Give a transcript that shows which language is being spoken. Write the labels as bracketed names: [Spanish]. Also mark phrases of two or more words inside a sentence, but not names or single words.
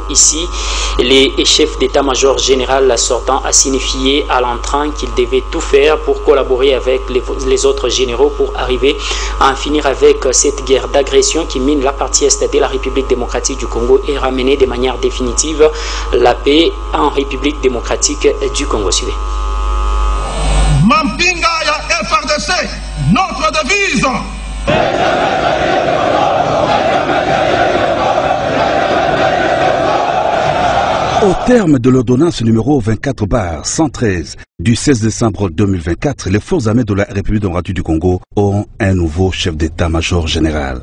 [French] Ici, les chefs d'état-major général sortant a signifié à l'entrant qu'ils devaient tout faire pour collaborer avec les autres généraux pour arriver à en finir avec cette guerre d'agression qui mine la partie est de la République démocratique du Congo et ramener de manière définitive la paix en République démocratique du Congo. Suivez. [Lingala] Mampinga ya FRDC, [French] notre devise. Au terme de l'ordonnance numéro 24/113 du 16 décembre 2024, les forces armées de la République démocratique du Congo ont un nouveau chef d'état-major général.